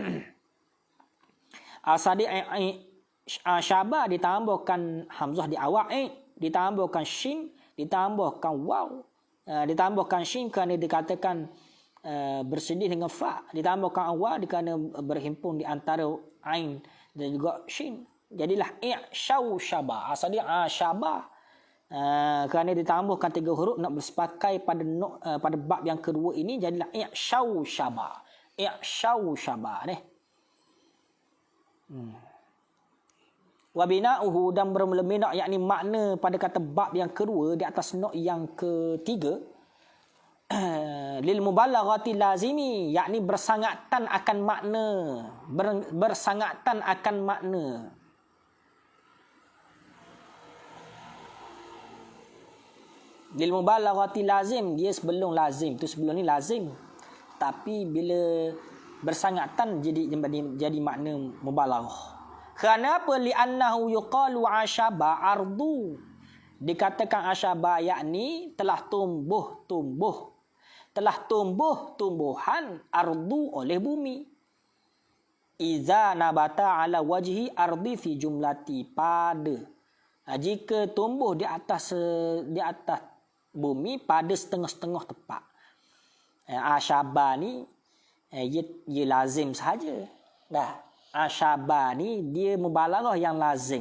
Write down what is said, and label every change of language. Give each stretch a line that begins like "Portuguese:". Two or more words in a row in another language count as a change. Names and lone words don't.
Malay: Asal dia asyaba ditambahkan hamzah di awal, ditambahkan shin, ditambahkan waw, ditambahkan shin kerana dikatakan bersedih dengan fa, ditambahkan waw kerana berhimpun di antara ain dan juga shin, jadilah
Arabic: اعشوشب.
Malay: Asal dia asyaba, kerana ditambahkan 3 huruf nak bersepakai pada bab yang kedua ini, jadilah
Arabic: اعشوشب. اعشوشب
Malay: ni.
Arabic: وبناؤه,
Malay: dan bermula bina, yakni makna pada kata bab yang kedua di atas nok yang ketiga,
Arabic: للمبالغة لازم,
Malay: yakni bersangatan akan makna, bersangatan akan makna.
Arabic: للمبالغة لازم,
Malay: dia sebelum lazim tu, sebelum ni lazim, tapi bila bersangatan jadi makna mubalaghah. Kerana apa?
Arabic: لأنه يقال أعشب الأرض,
Malay: dikatakan asyaba yakni telah tumbuh tumbuhan ardu oleh bumi.
Arabic: إذا نبت على وجه الأرض في الجملة,
Malay: pada jika tumbuh di atas bumi pada setengah-setengah tempat. Asyaba ni ia lazim sahaja. Dah, asyaba ni dia mubalaghah yang lazim.